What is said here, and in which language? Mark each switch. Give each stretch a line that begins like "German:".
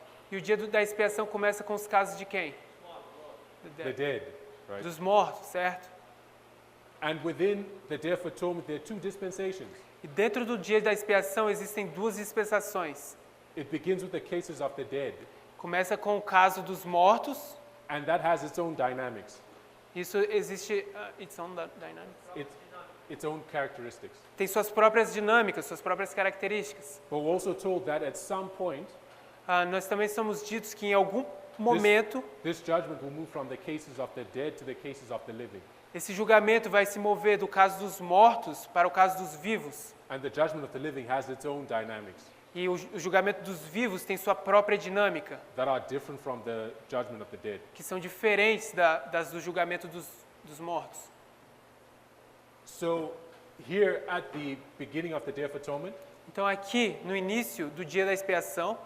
Portuguese: E o dia da expiação começa com os casos de quem?
English: The dead, right?
Portuguese: Dos mortos, certo?
English: And within the Day of Atonement, there are two dispensations.
Portuguese: E dentro do dia da expiação existem duas dispensações.
English: It begins with the cases of the dead,
Portuguese: Começa com o caso dos mortos.
English: and that has its own dynamics,
Portuguese: Isso existe,
English: its own dynamics. its own characteristics.
Portuguese: Tem suas próprias dinâmicas, suas próprias características.
English: But we're also told that at some point,
Portuguese: Nós também somos ditos que em algum momento
English: this judgment will move from the cases of the dead to the cases of the living.
Portuguese: esse julgamento vai se mover do caso dos mortos para o caso dos vivos.
English: And the judgment of the living has its own dynamics
Portuguese: E o julgamento dos vivos tem sua própria dinâmica,
English: that are different from the judgment of the dead.
Portuguese: que são diferentes das do julgamento dos mortos.
English: So here at the beginning of the Day of Atonement,
Portuguese: Então aqui, no início do dia da expiação,